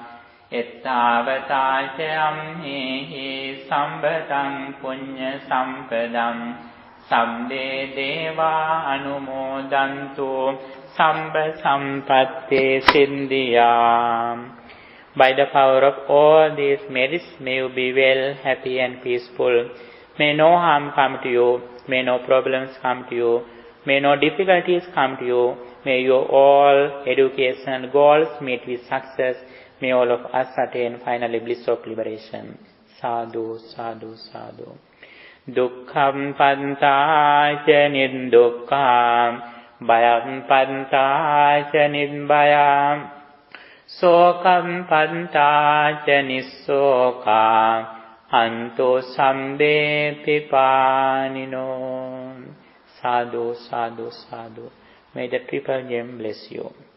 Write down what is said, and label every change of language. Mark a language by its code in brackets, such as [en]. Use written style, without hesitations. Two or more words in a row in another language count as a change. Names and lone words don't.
[pi] Ettavata amhehi sambhatam punya sampadam sabbe deva anumodanto sambha sampatti siddhya. [en] By the power of all these merits, may you be well, happy and peaceful. May no harm come to you. May no problems come to you. May no difficulties come to you. May your all educational goals meet with success. May all of us attain finally bliss of liberation. [pi] Sadhu, sadhu, sadhu. Dukkham pantāca niddukkhaṃ, bhayam pantāca nidbhayam, sokam pantāca nissokāṃ, anto sambe pipanino. Sadhu, sadhu, sadhu. [en] May the Triple Gem bless you.